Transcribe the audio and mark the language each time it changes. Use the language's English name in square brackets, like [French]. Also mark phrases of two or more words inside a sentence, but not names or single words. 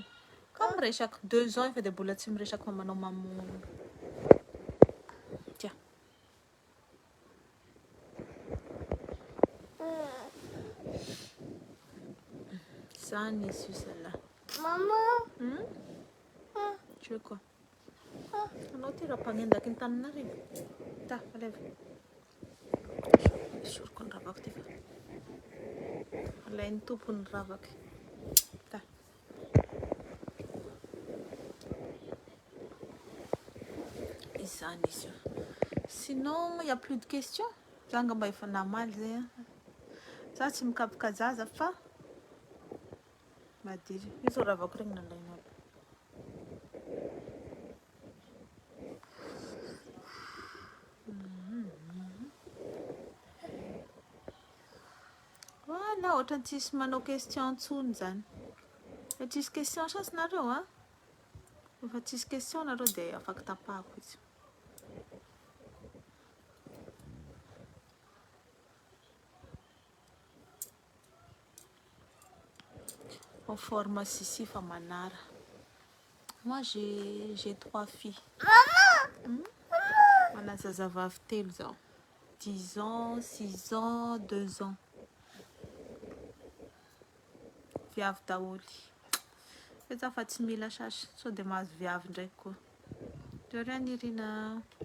[Malagasy] Comme resaka 2 ans efa dia mbola tsy miresaka fa manao mamono. Tiens. Zany izy io celle-là. Maman. [French] Tu veux quoi? [Malagasy] Anao ty raha mpagnendaky ny Antananarivo. Ta, lève. Esoriko ny ravako ty fa. Alain'ny tompony ravaka. Ta. Izany izy io. [French] Sinon, il n'y a plus de questions? [Malagasy] Za ngamba efa namaly zay. Za tsy mikapoka zaza fa madiry. Io zao ravako regny nalainao. Voilà, ohatrany tsisy manao question antsony zany. Tsisy question sasy nareo Efa tsisy question nareo dia afaka tapahako izy. [French] En pharmacie ici [Malagasy] fa manara. [French] Moi j'ai 3 filles. [Malagasy] Mana zazavavy telo zao. [French] 10 ans, 6 ans, 2 ans. [Malagasy] Viavy daholy. Fa fa tsy mila sasy sao dia mahazo viavy ndraiky koa. Dorian Irina.